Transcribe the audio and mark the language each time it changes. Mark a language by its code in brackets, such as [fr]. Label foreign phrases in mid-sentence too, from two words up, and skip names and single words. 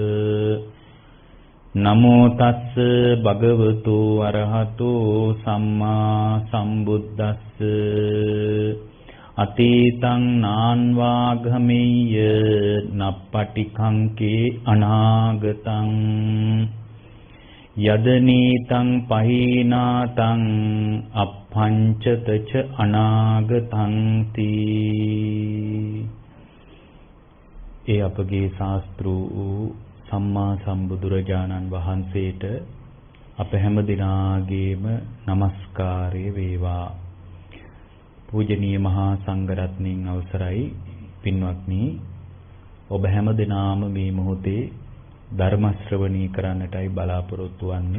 [pi] නමෝ තස්ස භගවතු අරහතෝ සම්මා සම්බුද්දස්ස අතීතං නාන්වාගමෙය්‍ය නප්පටිකංකේ අනාගතං යදනීතං පහීනාතං අප්පංචතච අනාගතං තී. [si] ඒ අපගේ ශාස්ත්‍රූ සම්මා සම්බුදුරජාණන් වහන්සේට අප හැම දිනාගේම নমස්කාරය වේවා. පූජනීය මහා සංඝරත්නයන් අවසරයි පින්වත්නි, ඔබ හැම දිනාම මේ මොහොතේ ධර්ම ශ්‍රවණී කරන්නටයි බලාපොරොත්තු වන්නේ.